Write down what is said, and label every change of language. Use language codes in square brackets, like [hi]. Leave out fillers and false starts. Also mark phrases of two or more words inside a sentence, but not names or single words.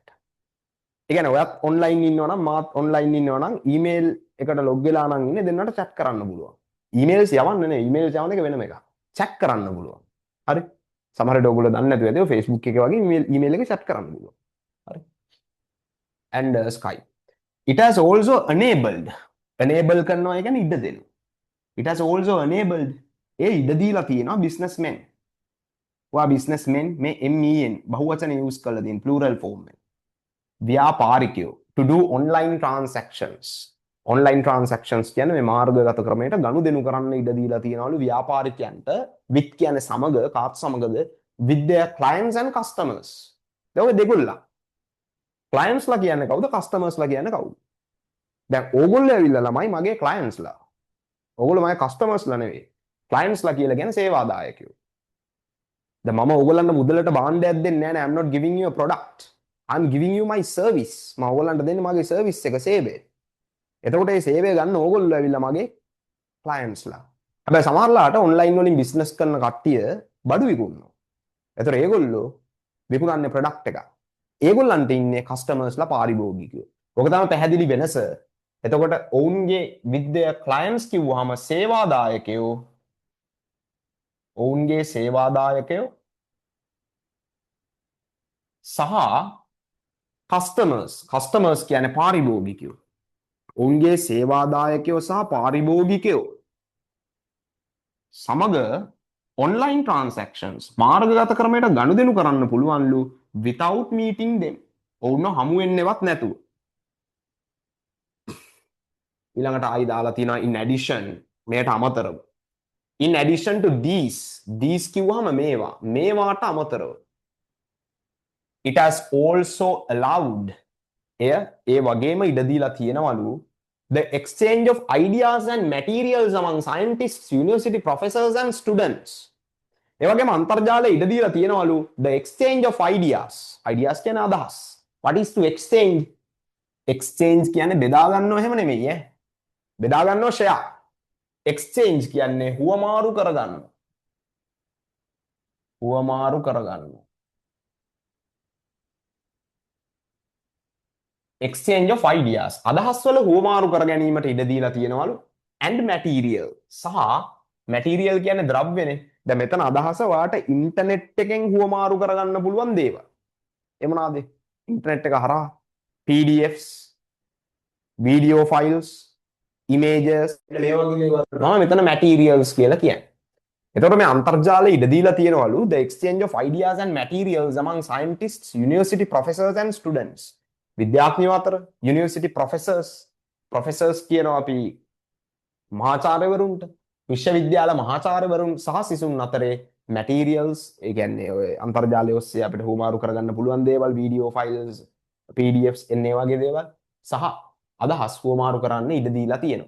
[si] ඒ කියන්නේ ඔයත් ඔන්ලයින් ඉන්නවා නම් මාත් ඔන්ලයින් ඉන්නවා නම් ඊමේල් එකට ලොග් වෙලා නම් ඉන්නේ දෙන්නට chat කරන්න පුළුවන්. ඊමේල්ස් යවන්න නේ. ඊමේල්ස් යවන එක වෙනම එකක්. chat කරන්න පුළුවන්. හරි. සමහරවිට ඔයගොල්ලෝ දන්නේ නැතුව ඇති Facebook එකේ වගේ email එක chat කරන්න පුළුවන්. හරි. [en] And Skype. It has also enabled. [si] Enable කරනවා කියන්නේ ඉඩ දෙනවා. [en] It has also enabled. [si] ඒ ඉඩ දීලා තියෙනවා businessmen. ඔයා businessmen මේ MEN බහුවචන use කරලා තියෙන [en] plural form [si] එක. [en] ව්‍යාපාරිකයෝ to do online transactions. Online transactions [si] කියන්නේ මේ මාර්ගගත ක්‍රමයට ගනුදෙනු කරන්න ඉඩ දීලා තියෙනවලු ව්‍යාපාරිකයන්ට with කියන්නේ සමග කාත් සමගද [en] with their clients and customers. [si] දැන් ඔය දෙගොල්ලා clients ලා කියන්නේ කවුද customers ලා කියන්නේ කවුද? දැන් ඕගොල්ලෝ ඇවිල්ලා ළමයි මගේ clients ලා. ඕගොල්ලෝ මගේ customers ලා නෙවෙයි. clients ලා කියලා කියන්නේ සේවාදායකයෝ. දැන් මම ඕගොල්ලන්ට මුදලට භාණ්ඩයක් දෙන්නේ නැහැ නේ. [en] I'm not giving you a product. I'm giving you my service. [si] මම ඕගොල්ලන්ට දෙන්නේ මගේ service එක සේවය. එතකොට මේ සේවය ගන්න ඕගොල්ලෝ ඇවිල්ලා මගේ clients ලා. හැබැයි සමහරලාට online වලින් business කරන කට්ටිය බඩු විකුණනවා. එතකොට ඒගොල්ලෝ විකුණන්නේ product එකක්. ඒගොල්ලන්ට ඉන්නේ customers ලා පාරිභෝගිකයෝ. ඔක තමයි පැහැදිලි වෙනස. එතකොට ඔවුන්ගේ [en] with their clients [si] කිව්වහම සේවාදායකයෝ ඔවුන්ගේ සේවාදායකයෝ සහ customers කියන්නේ පාරිභෝගිකයෝ. ඔවුන්ගේ සේවාදායකයෝ සහ පාරිභෝගිකයෝ සමග [en] online transactions [si] මාර්ගගත ක්‍රමයට ගනුදෙනු කරන්න පුළුවන්ලු [en] without meeting them. [si] ඔවුන්ව හමු වෙන්නේවත් නැතුව. ඊළඟට ආයි දාලා තියෙනවා [en] in addition [si] මේකට අමතරව. [en] In addition to these [si] කිව්වම මේවාට අමතරව. [en] It has also allowed [si] ඒ වගේම ඉඩ දීලා තියෙනවලු [en] the exchange of ideas and materials among scientists, university professors and students. [si] ඒ වගේම අන්තර්ජාලයේ ඉඩ දීලා තියෙනවලු [en] the exchange of ideas. [si] ideas කියන්නේ අදහස්. [en] What is to exchange? exchange [si] කියන්නේ බෙදා ගන්නව එහෙම නෙමෙයි ඈ. බෙදා ගන්නව share. exchange කියන්නේ හුවමාරු කරගන්න. හුවමාරු කරගන්න. [en] exchange of ideas [si] අදහස් වල හුවමාරු කර ගැනීමට ඉඩ දීලා තියෙනවලු [en] and material [si] සහ material කියන්නේ ද්‍රව්‍යනේ. දැන් මෙතන අදහස ඔයාට ඉන්ටර්නෙට් එකෙන් හුවමාරු කරගන්න පුළුවන් දේවල්. ඒ මොනවාද? ඉන්ටර්නෙට් එක හරහා [en] PDFs, video files, images [si] මේ වගේ දේවල් තමයි මෙතන materials කියලා කියන්නේ. එතකොට මේ අන්තර්ජාලයේ ඉඩ දීලා තියෙනවලු [en] the exchange of ideas and materials among scientists, university professors and students. [si] විද්‍යාඥයෝ අතර [en] university professors [si] කියනවා අපි මහාචාර්යවරුන්ට විශ්වවිද්‍යාල මහාචාර්යවරුන් සහ සිසුන් අතරේ මැටීරියල්ස් ඒ කියන්නේ ඔය අන්තර්ජාලය ඔස්සේ අපිට හුවමාරු කරගන්න පුළුවන් දේවල් [en] video files [si] PDFs එන්නේ වගේ දේවල් සහ අදහස් හුවමාරු කරන්න ඉඩ දීලා තියෙනවා.